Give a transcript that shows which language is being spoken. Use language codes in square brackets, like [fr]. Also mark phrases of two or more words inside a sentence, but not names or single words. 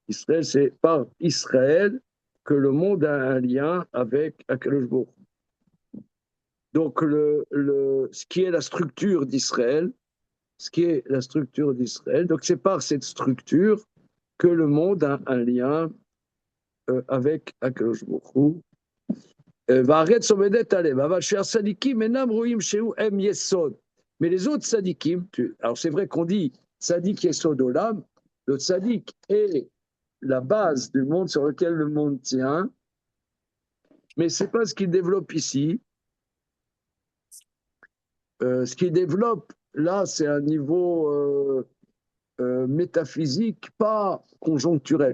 [fr] Israël, c'est par Israël que le monde a un lien avec [he] הקדוש ברוך הוא. [fr] Donc, ce qui est la structure d'Israël, donc c'est par cette structure que le monde a un lien avec [he] הקדוש ברוך הוא. והארץ עומדת עליהם, אבל שהצדיקים אינם רואים שהוא הם יסוד. [fr] Mais les autres tzadikim, alors c'est vrai qu'on dit [he] צדיק יסוד עולם, [fr] le tzadik est la base du monde sur lequel le monde tient, mais ce n'est pas ce qu'il développe ici. Ce qu'il développe là, c'est un niveau métaphysique, pas conjoncturel.